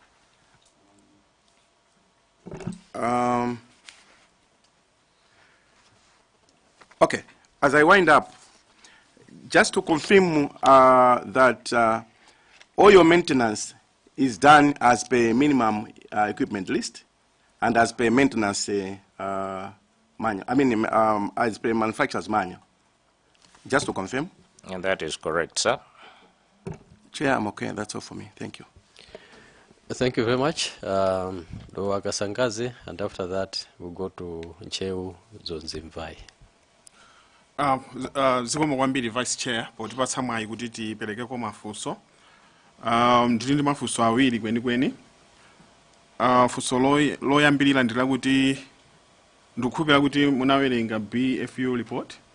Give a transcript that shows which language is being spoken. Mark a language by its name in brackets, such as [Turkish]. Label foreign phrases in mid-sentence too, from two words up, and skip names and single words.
[English] Okay, as I wind up, just to confirm that all your maintenance is done as per minimum equipment list and as per maintenance manual, as per manufacturer's manual. Just to confirm? And that is correct, sir. Chair, I'm okay. That's all for me. Thank you. Thank you very much. Doa Kasangazi, and after that we'll go to Ncheu Zonzimvai. [Nyanja] Zikomo kwambiri [English] Vice Chair, [Nyanja] potipatsa mwayi kuti tiperekeko mafunso. Ndili ndi mafunso awiri kwenikweni. Funso loyambirira ndila kuti ndikukhulupirira kuti munawerenga BFU report.